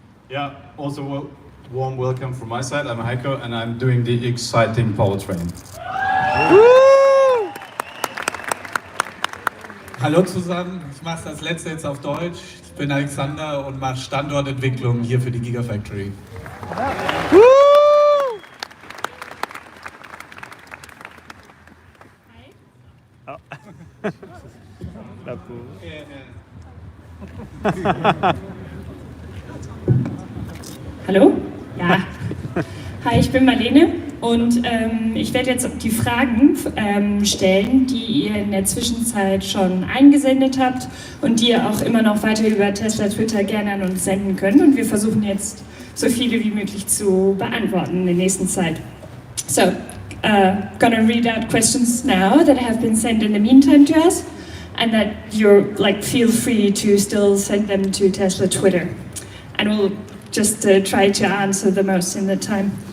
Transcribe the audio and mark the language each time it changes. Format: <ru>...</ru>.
<en>Yeah, also warm welcome from my side. I'm Heiko and I'm doing the exciting powertrain.</en> <de>Hallo zusammen, ich mache das letzte jetzt auf Deutsch. Ich bin Alexander und mache Standortentwicklung hier für die Gigafactory. Hallo? Ja. Hi, ich bin Marlene und ich werde jetzt die Fragen stellen, die ihr in der Zwischenzeit schon eingesendet habt und die ihr auch immer noch weiter über Tesla Twitter gerne an uns senden könnt. Und wir versuchen jetzt so viele wie möglich zu beantworten in der nächsten Zeit.</de> <en>So, gonna read out questions now that have been sent in the meantime to us, and that you're feel free to still send them to Tesla Twitter, and we'll just try to answer the most in the time.</en>